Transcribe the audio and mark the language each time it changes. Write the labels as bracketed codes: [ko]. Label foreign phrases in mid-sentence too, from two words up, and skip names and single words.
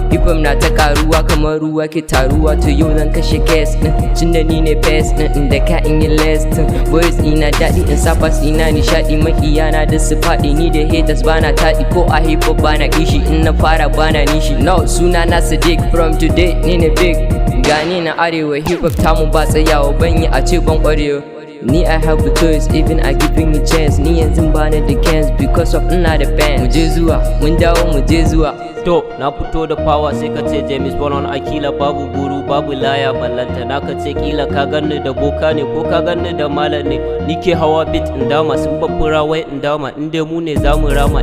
[ha] Hip hop na ta karuwa kamar ruwa ke taruwa. To yau zan kashe case ɗin, tun da ni ne best ɗin, inda ka in yi less ɗin. Boys ina daɗi, in sa pass ina nishaɗi. Maƙiya na duk su faɗi, ni da haters bana taɗi. Ko a hip hop bana kishi, in na fara bana nishi. No, suna na Sadiq, [en] from today, [ha] ni ne big. Gani na arewa, hip hop tamu ba tsayawa, ban yi a ce ban ƙwarewa. [en] Ni I have a choice, even I giving me chance. [ha] Ni yanzu bana da cans [en] because of [ha] ina da fans. Mu je zuwa, mun dawo mu je zuwa. To, na fito da power sai ka ce James Bond, Akila babu guru, babu laya, ballanta na ka ce kila ka ganni da boka ne ko ka ganni da malam ne. Ni ke hawa beat in dama, sun babbura wai in dama, in dai mu ne za mu rama.